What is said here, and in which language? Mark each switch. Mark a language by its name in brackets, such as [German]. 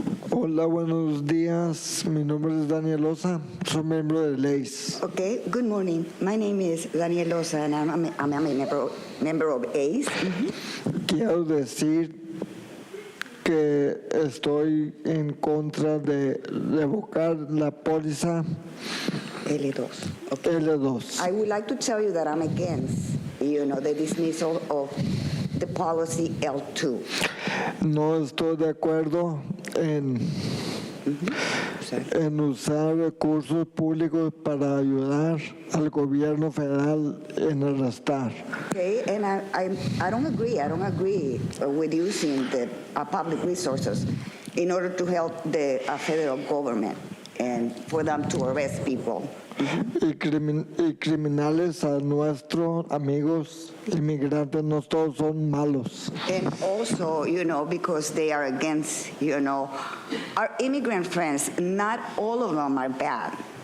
[Spanish] Hola, buenos días. Mi nombre es Daniel Osa. Soy miembro de LEIS. [English] Okay, good morning. My name is Daniel Osa, and I'm a member of ACE. [Spanish] Quiero decir que estoy en contra de revocar la póliza [English] L2. Okay. L2. I would like to tell you that I'm against, the dismissal of the policy L2. [Spanish] No estoy de acuerdo en usar recursos públicos para ayudar al gobierno federal en arrestar. [English] Okay, and I don't agree. I don't agree with using the public resources in order to help the federal government and for them to arrest people. [Spanish] Y criminales a nuestros amigos inmigrantes no todos son malos. [English] And also, because they are against, our immigrant friends, not all of them are bad.